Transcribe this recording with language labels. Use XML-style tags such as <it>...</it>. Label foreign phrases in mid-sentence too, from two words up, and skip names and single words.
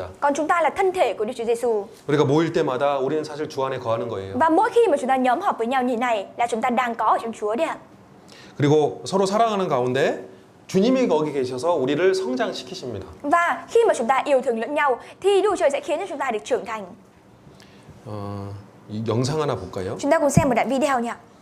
<vi>Còn chúng ta là thân thể của Đức Chúa Giêsu.</vi> <ko>우리가 모일 때마다 우리는 사실 주 안에 거하는 거예요.</ko> <vi>Và mỗi khi mà chúng ta nhóm họp với nhau như này là chúng ta đang có ở trong Chúa đấy ạ.</vi> <ko>그리고 서로 사랑하는 가운데 주님이 거기 계셔서 우리를 성장시키십니다.</ko> <vi>Và khi mà chúng ta yêu thương lẫn nhau thì Đức Trời sẽ khiến cho chúng ta được trưởng thành.</vi> <ko>이 영상 하나 볼까요?</ko> <vi>Chúng ta cùng xem một đoạn video nhé.</vi>